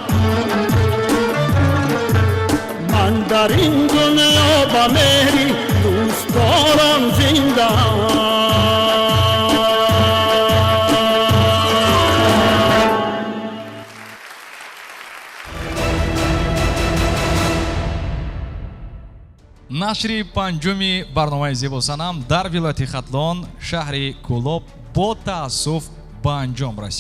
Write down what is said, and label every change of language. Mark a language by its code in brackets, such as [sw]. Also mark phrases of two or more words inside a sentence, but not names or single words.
[fa] من در این دنیا به مهری دوستداران زنده‌ام [tg] нашри панҷуми барномаи зебосанам дар вилояти хатлон шаҳри кӯлоб бо таассуф ба анҷом расид.